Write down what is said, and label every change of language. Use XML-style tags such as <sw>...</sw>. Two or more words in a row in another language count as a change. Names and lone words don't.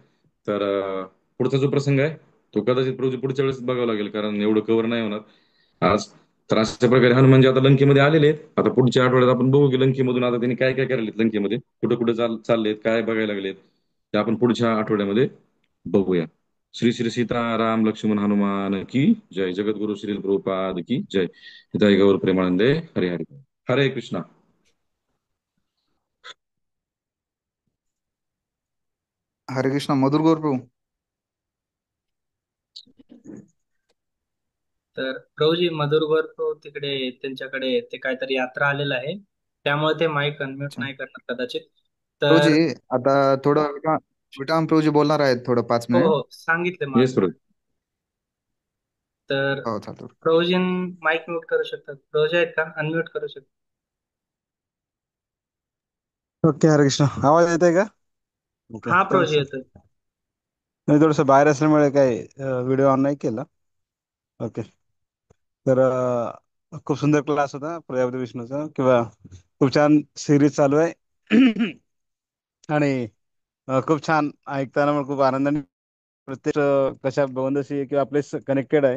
<mr>तर पुढचा जो प्रसंग आहे तो कदाचित प्रभूजी पुढच्या वेळेस बघावा लागेल, कारण एवढं कव्हर नाही होणार आज. तर अशा प्रकारे हनुमानजी आता लंकेमध्ये आलेले आहेत. आता पुढच्या आठवड्यात आपण बघू की लंकेमधून आता त्यांनी काय काय करायलेत, लंकेमध्ये कुठं कुठं चाललेत, काय बघायला लागलेत, ते आपण पुढच्या आठवड्यामध्ये बघूया.</mr> <hi>श्री श्री सीताराम लक्ष्मण हनुमान की जय. जगद्गुरु श्री प्रभुपाद की जय.</hi> <mr>जय गौर प्रेमानंदे. हरे हरे. हरे कृष्णा. हरे कृष्णा मधुर गौर प्रभू. तर प्रभूजी मधुरगड तो तिकडे त्यांच्याकडे ते काहीतरी यात्रा आलेलं आहे, त्यामुळे ते</mr> <en>mic unmute</en> <mr>अच्छा नाही करणार कदाचित. प्रभूजी, तर आता थोडं विटाम प्रभूजी बोलणार आहेत थोडं 5 मिनिट. हो, सांगितले येस मला. प्रभू. तर हो चालतो. प्रभूजी</mr> <en>mic mute</en> <mr>करू शकतात, प्रभूजी आहेत का, अनम्यूट करू शकतात. ओके. हरे कृष्ण. आवाज येत आहे का? ओके, हा थँक्स प्रभूजी सर. येतोय. मी थोडंसं बाहेर असल्यामुळे काही</mr> <en>video on</en> <mr>नाही केला. ओके. तर खूप सुंदर क्लास होता प्रजापती विष्णूचा, किंवा खूप छान सिरीज चालू आहे. आणि खूप छान ऐकताना पण खूप आनंदाने, प्रत्येक कशा बंदशी किंवा आपले कनेक्टेड आहे.</mr>